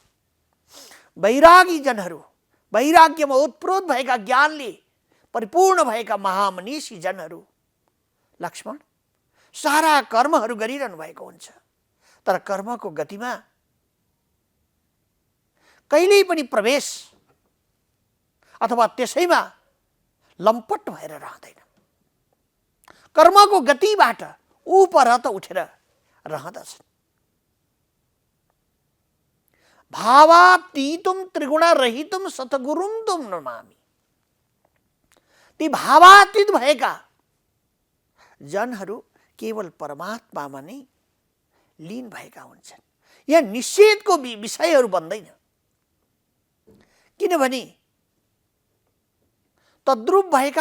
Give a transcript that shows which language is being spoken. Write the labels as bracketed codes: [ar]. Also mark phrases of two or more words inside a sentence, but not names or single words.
[ne] वैरागी जनहरू, वैराग्यमा उत्प्रोत भएका, ज्ञानले परिपूर्ण भएका महामनीषी जनहरू लक्ष्मण सारा कर्महरू गरिरहनु भएको हुन्छ। तर कर्मको गतिमा कहिल्यै पनि प्रवेश अथवा त्यसैमा लम्पट भएर रहँदैन। कर्मको गतिबाट उपरत उठेर रहँदछन्। [sa] भावातीतुम त्रिगुण रहितुम सतगुरुम तुम नमामि। [ne] ती भावातीत भएका जनहरू केवल परमात्मामा नै लीन भएका हुन्छन्। यहाँ निषेधको विषयहरू बन्दैन, किनभने तद्रूप भएका